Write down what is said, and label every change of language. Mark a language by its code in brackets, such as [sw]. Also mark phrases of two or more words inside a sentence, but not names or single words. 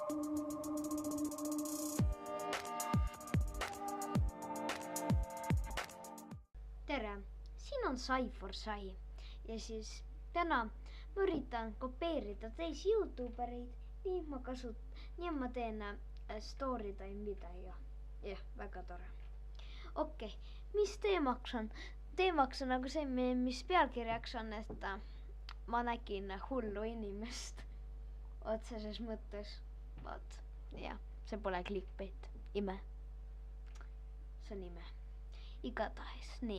[et] Tere, siin on Sai for Sai ja siis täna ma üritan kopeerida teisi YouTubereid, nii ma teen [en] story time [et] video. Jah, väga tore. Okei, mis teemaks on? Teemaks on nagu see, mis pealkirjaks on, et ma nägin hullu inimest otseses mõttes. Vaat, jah, see pole clickbait. Ime. See on ime. Igatahes, nii.